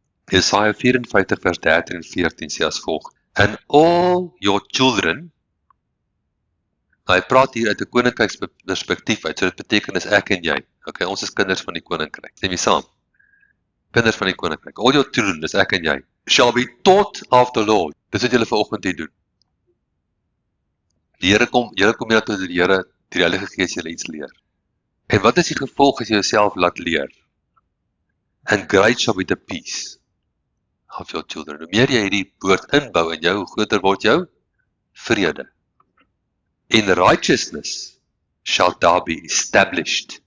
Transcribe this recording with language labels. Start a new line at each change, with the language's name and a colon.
Afrikaans: Jesaja 54 vers 13 en 14 sê as volg,
English: and all your children,
Afrikaans: hy praat hier uit 'n koninkryksperspektief uit, so dit beteken is ek en jy, okay, ons is kinders van die koninkryk, stem jy saam? Kinders van die koninkryk,
English: all your children,
Afrikaans: dis ek en jy,
English: shall be taught of the Lord,
Afrikaans: dis wat julle vanoggend hier doen. Julle kom hier tot die Here, die Heilige Gees julle iets leer. En wat is die gevolg as jy jouself laat leer?
English: And great shall be the peace of your children.
Afrikaans: Hoe meer jy hierdie woord inbou in jou, hoe groter word jou vrede.
English: In righteousness shall thou be established.